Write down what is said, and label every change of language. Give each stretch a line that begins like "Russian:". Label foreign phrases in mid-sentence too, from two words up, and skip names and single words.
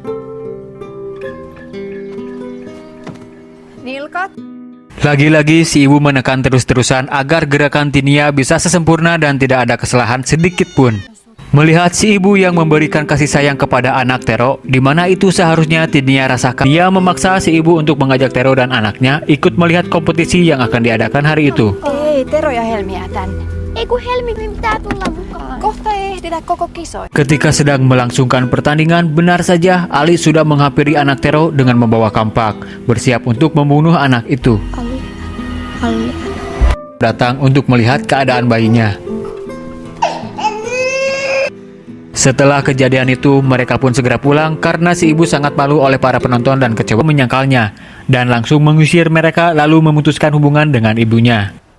Indonesian: Lagi-lagi si ibu menekan terus-terusan agar gerakan Tinia bisa sesempurna dan tidak ada kesalahan sedikit pun. Melihat si ibu yang memberikan kasih sayang kepada anak Tero, di mana itu seharusnya Tinia rasakan. Dia memaksa si ibu untuk mengajak Tero dan anaknya ikut melihat kompetisi yang akan diadakan hari itu.
Finnish: Ei, Tero ja Helmiä tänne. Ei kun Helmi pitää tulla mukaan. Kohta ei ehditä koko kisoja.
Indonesian: Ketika sedang melangsungkan pertandingan, benar saja Ali sudah menghampiri anak Tero dengan membawa kampak, bersiap untuk membunuh anak itu. Ali. Datang untuk melihat keadaan bayinya. Setelah kejadian itu, mereka pun segera pulang karena si ibu sangat malu oleh para penonton dan kecewa menyangkalnya, dan langsung mengusir mereka lalu memutuskan hubungan dengan ibunya.